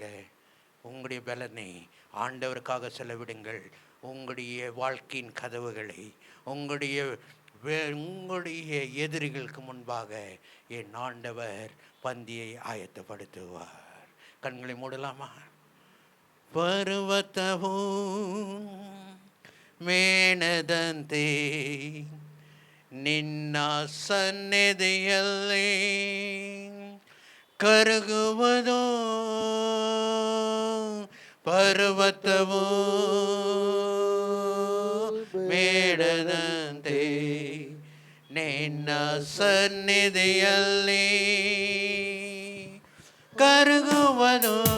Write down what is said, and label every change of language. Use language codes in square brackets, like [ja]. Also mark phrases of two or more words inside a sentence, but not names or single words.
[ta] உங்களுடைய பலனை ஆண்டவருக்காக செலவிடுங்கள். உங்களுடைய வாழ்க்கையின் கதவுகளை உங்களுடைய எதிரிகளுக்கு முன்பாக என் ஆண்டவர் பந்தியை ஆயத்தப்படுத்துவார். கண்களை மூடலாமா? [kn] ಪರ್ವತವು ಮೇಣದಂತೆ ನಿನ್ನ ಸನ್ನಿಧಿಯಲ್ಲಿ ಕರಗುವುದು. ಪರ್ವತವು ಮೇಣದಂತೆ ನಿನ್ನ ಸನ್ನಿಧಿಯಲ್ಲಿ ಕರಗುವುದು.